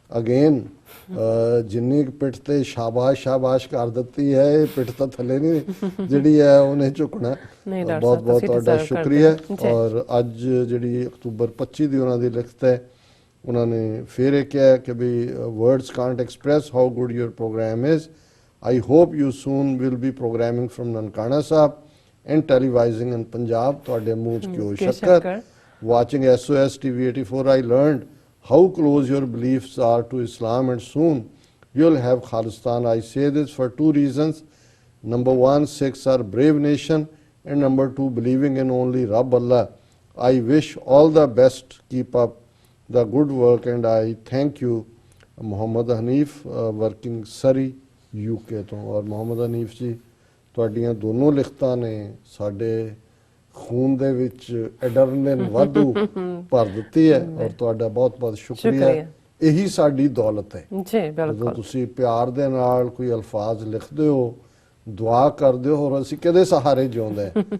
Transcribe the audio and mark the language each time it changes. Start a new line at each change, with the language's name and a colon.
Punjabi: Again ਜਿੰਨੀ ਪਿੱਠ ਤੇ ਸ਼ਾਬਾਸ਼ ਕਰ ਦਿੱਤੀ ਹੈ, ਇਹ ਪਿੱਠ ਤਾਂ ਥੱਲੇ ਨਹੀਂ ਜਿਹੜੀ ਹੈ ਉਹਨੇ ਝੁਕਣਾ। ਨਹੀਂ ਡਾਕਟਰ ਬਹੁਤ ਸਾਹਿਬ, ਬਹੁਤ ਤੁਸੀਂ ਤੁਹਾਡਾ
English: deserve
Punjabi: ਸ਼ੁਕਰੀਆ। ਕਰਦੇ ਹੋ। ਜੀ। ਔਰ ਅੱਜ ਜਿਹੜੀ ਅਕਤੂਬਰ 25 ਦੀ ਉਹਨਾਂ ਦੀ ਲਿਖਤ ਹੈ, ਉਹਨਾਂ ਨੇ ਫਿਰ ਇਹ ਕਿਹਾ ਕਿ ਵੀ
English: words can't express how good your program is. I hope you soon will be programming from Nankana Sahib and televising in Punjab.
Punjabi: ਤੁਹਾਡੇ ਮੂੰਹ 'ਚ ਕਿਉਂ ਸ਼ੱਕਰ।
English: Watching SOS TV 84, I learned how close your beliefs are to Islam, and soon you'll have Khalistan. I say this for 2 reasons. Number 1, Sikhs are brave nation, and number 2, believing in only Rabb Allah. I wish all the best. Keep up the good work, and I thank you. Muhammad Hanif, working Surrey, UK
Punjabi: ਤੋਂ। ਔਰ ਮੁਹੰਮਦ ਹਨੀਫ ਜੀ, ਤੁਹਾਡੀਆਂ ਦੋਨੋਂ ਲਿਖਤਾਂ ਨੇ ਸਾਡੇ ਖੂਨ ਦੇ ਵਿੱਚ ਐਡਰਨਲਿਨ ਵਾਧੂ ਭਰ ਦਿੱਤੀ ਹੈ, ਔਰ ਤੁਹਾਡਾ ਬਹੁਤ ਬਹੁਤ ਸ਼ੁਕਰੀਆ। ਇਹੀ ਸਾਡੀ ਦੌਲਤ ਹੈ। ਜੀ ਜਦੋਂ ਬਿਲਕੁਲ, ਤੁਸੀਂ ਪਿਆਰ ਦੇ ਨਾਲ ਕੋਈ ਅਲਫਾਜ਼ ਲਿਖਦੇ ਹੋ, ਦੁਆ ਕਰਦੇ ਹੋ, ਔਰ ਅਸੀਂ ਕਿਹਦੇ ਸਹਾਰੇ ਜਿਉਂਦੇ ਹਾਂ?